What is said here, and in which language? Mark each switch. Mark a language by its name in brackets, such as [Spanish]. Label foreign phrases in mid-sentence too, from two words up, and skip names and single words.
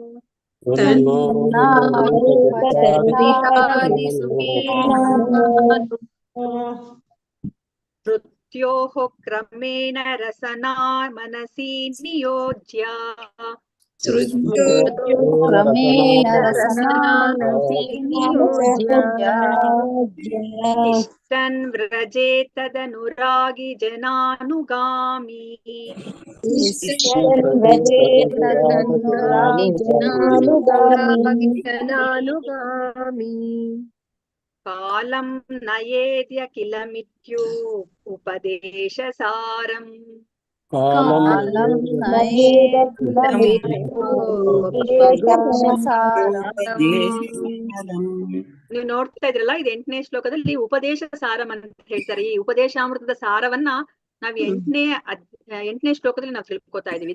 [Sanskrit] मृत्योः क्रमेण रसना मनसि नियोज्य तिष्ठन् व्रजे तदनुरागी जनानुगामी कालं नयेद्य किल मिथ्यो उपदेशसारम् [Kannada] ನೀವು ನೋಡ್ತಾ ಇದ್ರಲ್ಲ, ಇದು 8ನೇ ಶ್ಲೋಕದಲ್ಲಿ ಉಪದೇಶ ಸಾರಂ ಅಂತ ಹೇಳ್ತಾರೆ. ಈ ಉಪದೇಶಾಮೃತದ ಸಾರವನ್ನ ನಾವ್ 8ನೇ ಶ್ಲೋಕದಲ್ಲಿ ನಾವು ತಿಳ್ಕೊತಾ ಇದೀವಿ.